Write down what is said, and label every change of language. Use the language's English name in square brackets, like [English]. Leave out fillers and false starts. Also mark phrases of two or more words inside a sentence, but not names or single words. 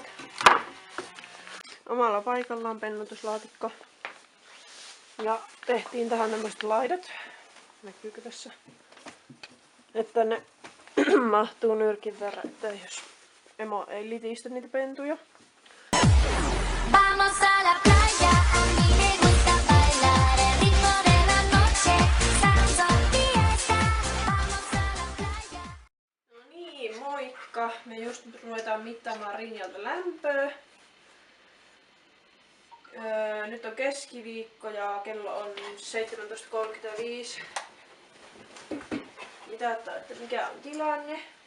[Finnish] Omalla paikallaan pennutuslaatikko. Ja tehtiin tähän tämmöset laidat. Näkyykö tässä? Että ne mahtuu nyrkin verran, että jos emo ei litistä niitä pentuja. [Spanish] Vamos a la playa, a mí me gusta bailar el ritmo de la noche, salsa, fiesta, vamos a la playa. [Finnish] No niin, moikka! Me just ruvetaan mittaamaan Rinjalta lämpöä. Nyt on keskiviikko ja kello on 17.35. Mitataan, että mikä on tilanne.